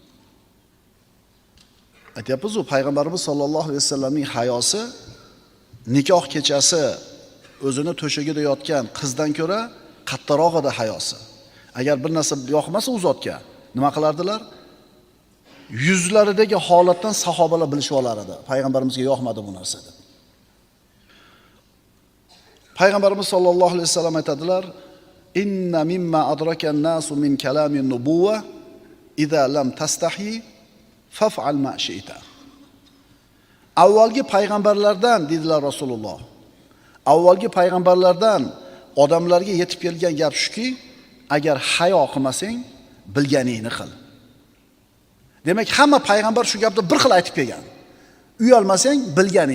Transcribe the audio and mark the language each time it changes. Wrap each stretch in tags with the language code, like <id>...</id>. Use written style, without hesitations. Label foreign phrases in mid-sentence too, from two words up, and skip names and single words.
<uz>Aytyapmiz, payg'ambarimiz</uz> <ar>صلى الله عليه وسلم</ar> <uz>hayosi nikoh kechasi o'zini to'shagida yotgan qizdan ko'ra qattiqroq edi hayosi. Agar bir narsa yoqmasa u zotga nima qilardilar? Yuzlaridagi holatdan sahobalar bilishib olar edi. Payg'ambarimizga yoqmadi bu narsa deb. Payg'ambarimiz</uz> <ar>صلى الله عليه وسلم</ar> <uz>aytadilar:</uz> <ar>"إن مما أدرك الناس من كلام النبوة إذا لم تستح فافعل ما شئت."</ar> <uz>Avvalgi payg'ambarlardan dedilar Rasululloh. Avvalgi payg'ambarlardan odamlarga yetib kelgan gap shuki, agar hayo qilmasang, bilganingni qil. Demak, hamma payg'ambar shu gapni bir xil aytib kelgan.</uz>